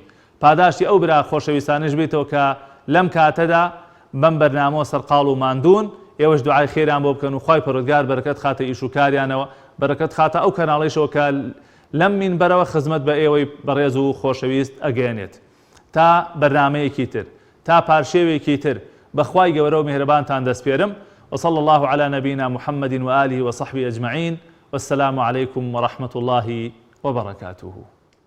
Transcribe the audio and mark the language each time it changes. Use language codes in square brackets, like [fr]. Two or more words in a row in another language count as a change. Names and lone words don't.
[ckb] پاداشتی ئەو برا خۆشەویستانش بێتەوە کە لەم کاتەدا بەم بەرنامەوە سەرقاڵ و ماندوون، ئێوەش دوعای خێران بۆ بکەن و خوای پەروەردگار بەرەکەت خاتە ئیش و کاریانەوە، بەرەکەت خاتە ئەو کەناڵیشەوە کە لەم مینبەرەوە خزمەت بە ئێوەی بەڕێز و خۆشەویست ئەگەێنێت. تا بەرنامەیەکی تر، تا پارشێوێکی تر بەخوای گەورە و میهرەبانتان دەسپێرم. [ar] وصلى الله على نبينا محمد وآله وصحبه أجمعين والسلام عليكم ورحمة الله وبركاته.